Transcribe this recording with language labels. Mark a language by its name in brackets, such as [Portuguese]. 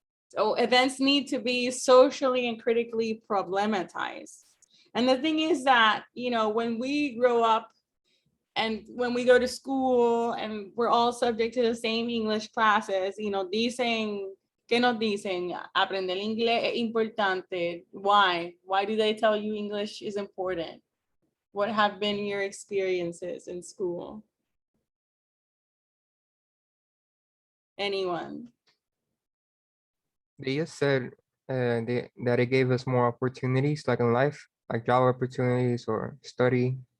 [English] So events need to be socially and critically problematized. And the thing is that, when we grow up and when we go to school and we're all subject to the same English classes, [Spanish] dicen, ¿qué nos dicen? Aprender inglés es importante. [English] Why? Why do they tell you English is important? What have been your experiences in school? Anyone? They just said that it gave us more opportunities, like in life, like job opportunities or study.